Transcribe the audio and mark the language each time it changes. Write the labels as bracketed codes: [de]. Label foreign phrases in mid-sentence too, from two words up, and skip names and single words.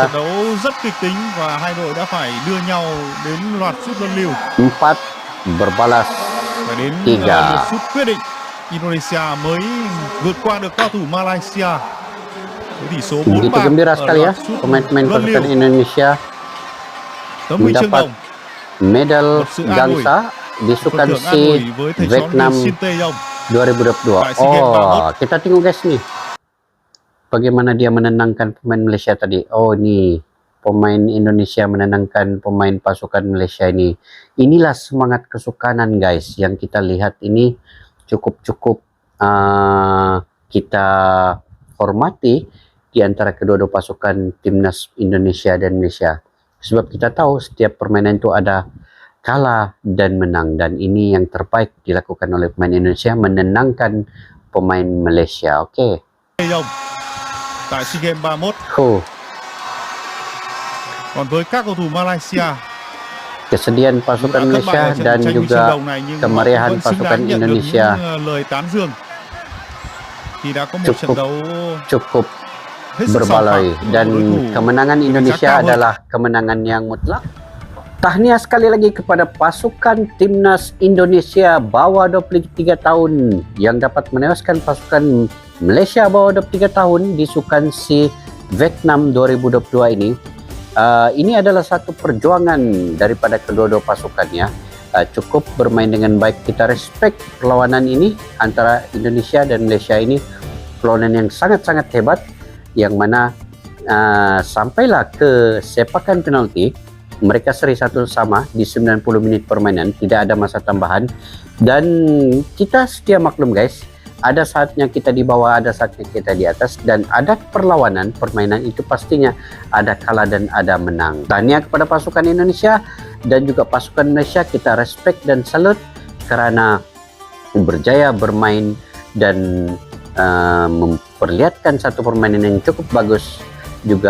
[vi] Trận đấu rất kịch tính và hai đội đã phải đưa nhau đến loạt sút luân lưu [ms] 4 berbalas [vi] và đến [ms] 3. [vi] lượt sút quyết định. Indonesia mới vượt qua được cao thủ Malaysia với tỷ số 4-3 [ms] Begitu gembira [vi] ở [ms] sekali ya [vi] loạt sút [ms] pemain-pemain [vi] luân [ms] pasukan [vi] lưu. [ms] Indonesia [vi] Tấm huy chương [ms] mendapat [vi] đồng, [ms] medal [vi] một sự an ủi, [ms] gangsa di [vi] phần thưởng an ủi [ms] Sukansi [vi] với thầy trò [ms] Vietnam [vi] Shin Tae-yong. [ms] 2022. [vi] Tại SEA Games Oh, 31. [ms] kita tengok guys nih. Bagaimana dia menenangkan pemain Malaysia tadi. Oh, ini pemain Indonesia menenangkan pemain pasukan Malaysia ini. Inilah semangat kesukanan guys yang kita lihat ini cukup kita hormati di antara kedua-dua pasukan timnas Indonesia dan Malaysia. Sebab kita tahu setiap permainan itu ada kalah dan menang, dan ini yang terbaik dilakukan oleh pemain Indonesia, menenangkan pemain Malaysia. Oke. [vi] Tae-yong tại SEA Games 31. Còn với các cầu thủ Malaysia, [ms] Kesedihan pasukan [vi] đã thất bại [ms] Malaysia [vi] ở trận [ms] dan [vi] tranh huy chương [ms] juga [vi] đồng này nhưng họ [ms] kemeriahan [vi] vẫn xứng [ms] pasukan [vi] đáng nhận được [ms] Indonesia [vi] những lời tán dương khi đã có một trận [ms] cukup [vi] đấu [ms] cukup [vi] hết sức sòng [ms] berbaloi, [vi] phẳng [ms] dan [vi] với đối thủ [ms] kemenangan Indonesia [vi] cao hơn. [ms] adalah kemenangan yang mutlak. Tahniah sekali lagi kepada pasukan timnas Indonesia bawah 23 tahun yang dapat menewaskan pasukan Malaysia bawah 23 tahun di Sukansi Vietnam 2022 ini. Ini adalah satu perjuangan daripada kedua-dua pasukannya. Cukup bermain dengan baik. Kita respect perlawanan ini antara Indonesia dan Malaysia ini. Perlawanan yang sangat-sangat hebat, yang mana sampailah ke sepakan penalti. Mereka seri 1 sama di 90 menit permainan, tidak ada masa tambahan. Dan kita setia maklum guys, ada saatnya kita di bawah, ada saatnya kita di atas, dan ada perlawanan permainan itu pastinya ada kalah dan ada menang. Tahniah kepada pasukan Indonesia dan juga pasukan Malaysia, kita respect dan salut karena berjaya bermain dan memperlihatkan satu permainan yang cukup bagus juga.